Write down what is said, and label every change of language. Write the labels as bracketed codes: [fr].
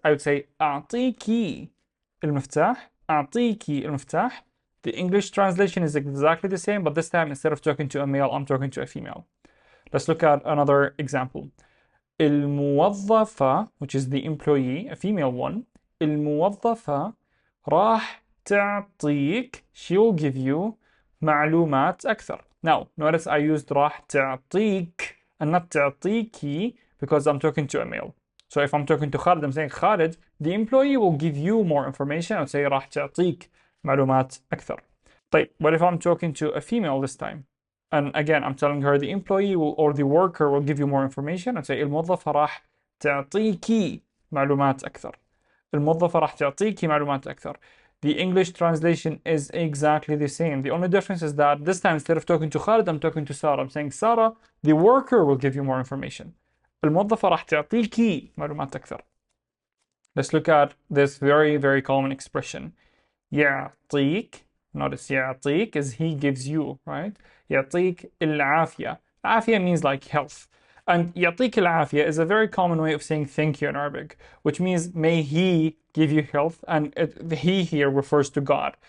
[en] I would say [ar] أعطيكي المفتاح. أعطيكي المفتاح. [en] The English translation is exactly the same, but this time instead of talking to a male, I'm talking to a female. Let's look at another example. [ar] الموظفة, [en] which is the employee, a female one. [ar] الموظفة راح تعطيك, [en] she will give you [ar] معلومات أكثر. [en] Now, notice I used [ar] راح تعطيك [en] and not [ar] تعطيكي [en] because I'm talking to a male. So if I'm talking to Khalid, I'm saying Khalid, the employee will give you more information. I would say [ar] راح تعطيك معلومات أكثر. طيب, [en] what if I'm talking to a female this time? And again, I'm telling her the employee will, or the worker will give you more information. [ar] I'd say الموظفة راح تعطيكي معلومات أكثر. الموظفة راح تعطيكي معلومات أكثر. [en] The English translation is exactly the same. The only difference is that this time, instead of talking to Khalid, I'm talking to Sarah. I'm saying Sarah, the worker will give you more information. [ar] الموظفة راح تعطيكي معلومات أكثر. [en] Let's look at this very, very common expression. [ar] يعطيك. [en] Notice [ar] يعطيك [en] is he gives you, right? [ar] يعطيك العافية. [en] عافية means like health. And [ar] يعطيك العافية [en] is a very common way of saying thank you in Arabic, which means may he give you health, and he here refers to God.